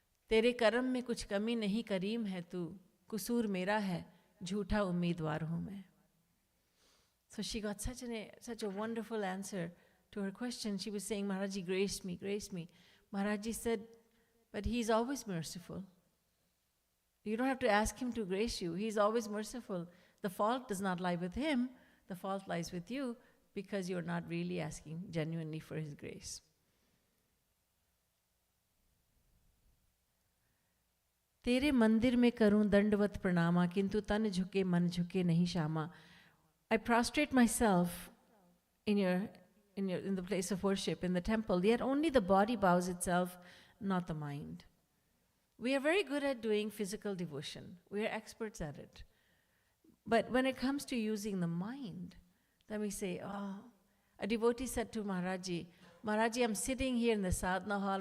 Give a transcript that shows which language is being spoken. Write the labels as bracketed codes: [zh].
[hi] तेरे कर्म में कुछ कमी नहीं करीम है तू कुसूर मेरा है झूठा उम्मीदवार हूँ मैं. [en] So she got such a wonderful answer to her question. She was saying, Maharaji, grace me, grace me. Maharaji said, but he's always merciful. You don't have to ask him to grace you. He's always merciful. The fault does not lie with him. The fault lies with you because you're not really asking genuinely for his grace. [hi] तेरे मंदिर में करूं दंडवत प्रणामा किंतु तन झुके मन झुके नहीं Shyama. [en] I prostrate myself in the place of worship in the temple, yet only the body bows itself, not the mind. We are very good at doing physical devotion. We are experts at it. But when it comes to using the mind, then we say, a devotee said to Maharaji, Maharaji, I'm sitting here in the sadhana hall.